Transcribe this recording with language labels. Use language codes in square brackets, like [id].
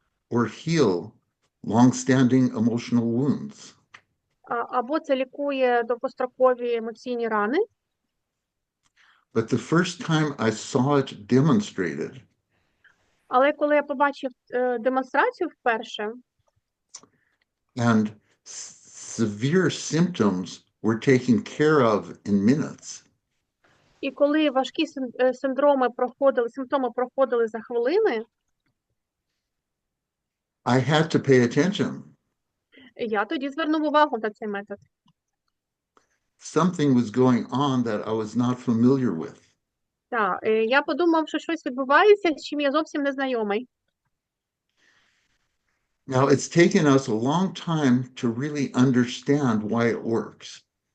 [en] or heal long-standing emotional wounds. [uk] або це лікує довгострокові емоційні рани. [en] But the first time I saw it demonstrated, [uk] Але коли я побачив демонстрацію вперше, [en] and severe symptoms were taken care of in minutes, [uk] і коли важкі симптоми проходили за хвилини, [en] I had to pay attention. [uk] я тоді звернув увагу на цей метод. [en] Something was going on that I was not familiar with. [uk] Так, я подумав, що щось відбувається, з чим я зовсім не знайомий. [en] Now, it's taken us a long time to really understand why it works.